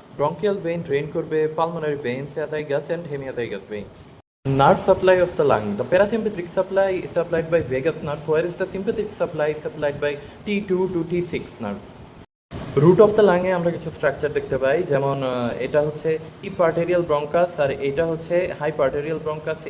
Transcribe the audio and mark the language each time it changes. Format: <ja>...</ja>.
<bn>Bronchial vein drain করবে pulmonary veins, অ্যাথাইগাস and হেমিঅ্যাথাইগাস veins.</bn> <en>Nerve supply of the lung. The parasympathetic supply is supplied by vagus nerve, whereas the sympathetic supply is supplied by T2 to T6 nerve.</en> <bn>Root of the লাংয়ে আমরা কিছু structure দেখতে পাই, যেমন এটা হচ্ছে ইপার্টেরিয়াল bronchus আর এটা হচ্ছে হাইপার্টেরিয়াল bronchus.</bn>